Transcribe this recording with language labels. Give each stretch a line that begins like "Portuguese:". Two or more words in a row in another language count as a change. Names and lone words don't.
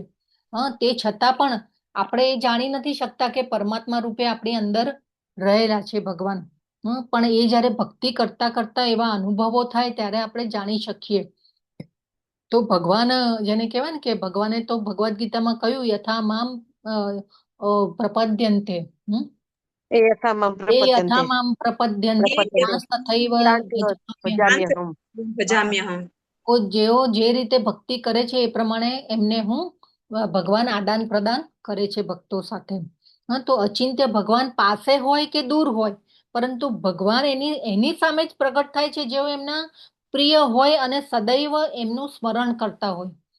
Gujarati: તે છતાં પણ આપણે જાણી નથી શકતા કે પરમાત્મા રૂપે આપણી અંદર રહેલા છે ભગવાન. પણ એ જ્યારે ભક્તિ કરતા કરતા એવા અનુભવો થાય ત્યારે આપણે જાણી શકીએ. તો ભગવાન જેને કહેવાય ને કે ભગવાને તો ભગવદ્ ગીતામાં કહ્યું
Sanskrit: यथा माम् प्रपद्यन्ते. ए यथामाम् એ प्रपद्यन्ते यथा माम् प्रपद्यन्ते तथैव भजाम्यहम्. भजाम्यहम्.
Gujarati: જેઓ જે રીતે ભક્તિ કરે છે એ પ્રમાણે એમને હું ભગવાન આદાન પ્રદાન કરે છે ભક્તો સાથે. તો અચિંત્ય ભગવાન પાસે હોય કે દૂર હોય, પરંતુ ભગવાન એની સામે જ પ્રગટ થાય છે જેઓ એમના પ્રિય હોય અને સદૈવ એમનું સ્મરણ કરતા હોય.